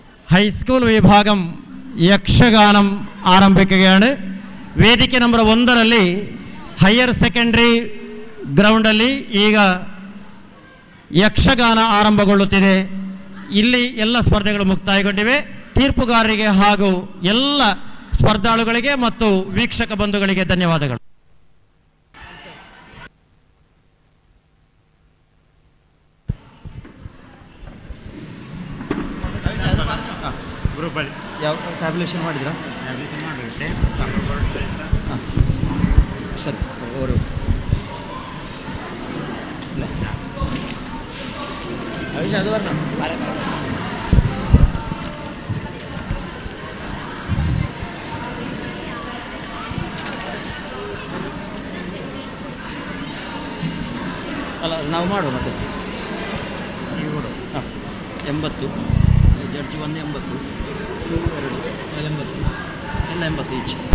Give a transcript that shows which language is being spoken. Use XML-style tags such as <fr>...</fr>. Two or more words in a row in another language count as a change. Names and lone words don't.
<ml>ഹൈസ്കൂൾ വിഭാഗം യക്ഷഗാനം ಆರಂಭಿക്കുകയാണ്.</ml> <kn>ವೇದಿಕೆ ನಂಬರ್ 1ರಲ್ಲಿ ಹೈಯರ್ ಸೆಕೆಂಡರಿ ಗ್ರೌಂಡಲ್ಲಿ ಈಗ ಯಕ್ಷಗಾನ ಆರಂಭಗೊಳ್ಳುತ್ತಿದೆ. ಇಲ್ಲಿ ಎಲ್ಲ ಸ್ಪರ್ಧೆಗಳು ಮುಕ್ತಾಯಗೊಂಡಿವೆ. ತೀರ್ಪುಗಾರರಿಗೆ ಹಾಗೂ ಎಲ್ಲ ಸ್ಪರ್ಧಾಳುಗಳಿಗೆ ಮತ್ತು ವೀಕ್ಷಕ ಬಂಧುಗಳಿಗೆ ಧನ್ಯವಾದಗಳು. ಗ್ರೂಪಲ್ಲಿ ಯಾವ ಟ್ಯಾಬ್ಲೇಷನ್ ಮಾಡಿದ್ರಾ? ಸರಿ ಅವರು</kn> <ml>അത് പറഞ്ഞു പാലക്കാട്</ml> <kn>ಅಲ್ಲ ನಾವು ಮಾಡುವ ಮತ್ತೆ 80 ಜಡ್ಜ್ 1 80 2 80 ಎಲ್ಲ 80 ಈಚ್</kn>